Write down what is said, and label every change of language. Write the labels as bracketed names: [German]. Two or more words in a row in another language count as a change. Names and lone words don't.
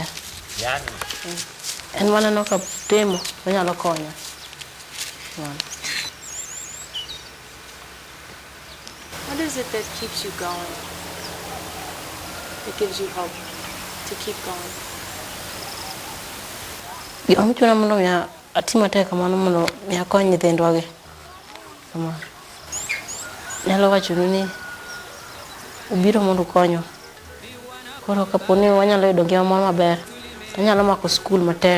[Luo (Kenya and Tanzania)] Yani. En mana no ka temo onyalo konyo. [English] What is it that keeps you going? That gives you hope to keep going? [Luo (Kenya and Tanzania)] Gima michuna mondo miya atim matek kamano mondo miya kony nyithindwa gi. Kamano. Nyalo wachonu ni ubiro mondo konyo. Koro kaponi wanyalo yudo ngima moro maber, anyalo mako skul matek.